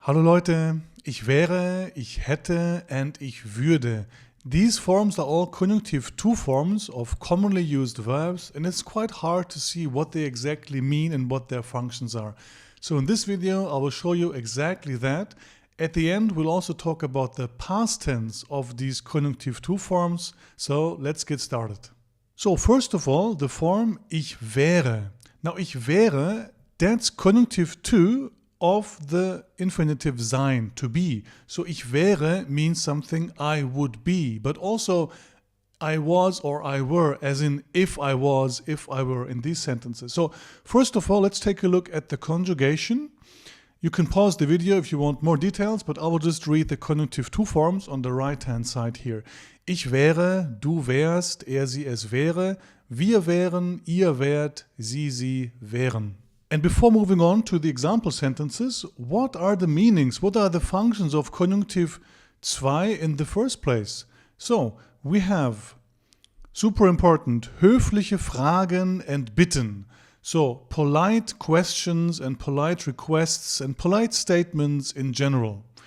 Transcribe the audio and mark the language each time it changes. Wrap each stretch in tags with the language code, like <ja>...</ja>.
<de>Hallo Leute, ich wäre, ich hätte, and ich würde.</de> <en>These forms are all conjunctive two forms of commonly used verbs, and it's quite hard to see what they exactly mean and what their functions are. So in this video, I will show you exactly that. At the end, we'll also talk about the past tense of these conjunctive two forms. So let's get started. So first of all, the form ich wäre. Now ich wäre, that's conjunctive two of the infinitive sein, to be. So ich wäre means something I would be, but also I was or I were, as in if I was, if I were in these sentences. So first of all, let's take a look at the conjugation. You can pause the video if you want more details, but I will just read the conjunctive two forms on the right-hand side here.</en> <de>Ich wäre, du wärst, er, sie, es wäre, wir wären, ihr wärt, sie wären.</de> <en>And before moving on to the example sentences, what are the meanings, what are the functions of conjunctive zwei in the first place? So, we have, super important,</en> <de>höfliche Fragen</de> <en>and bitten. So, polite questions and polite requests and polite statements in general.</en>